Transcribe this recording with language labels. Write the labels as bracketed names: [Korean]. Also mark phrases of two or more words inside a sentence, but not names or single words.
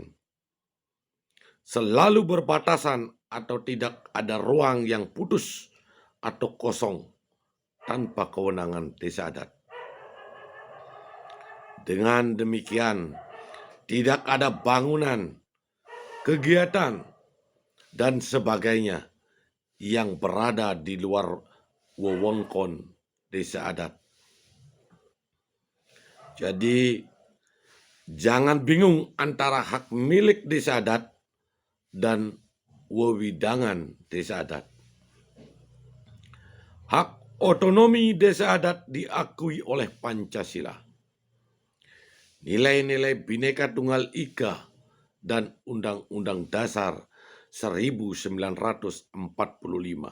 [Indonesian] Selalu berbatasan atau tidak ada ruang yang putus atau kosong tanpa kewenangan desa adat. Dengan demikian, tidak ada bangunan, kegiatan, dan sebagainya yang berada di luar wewengkon desa adat. Jadi jangan bingung antara hak milik desa adat dan wewidangan desa adat. Hak otonomi desa adat diakui oleh Pancasila. Nilai-nilai Bhinneka Tunggal Ika dan Undang-Undang Dasar 1945.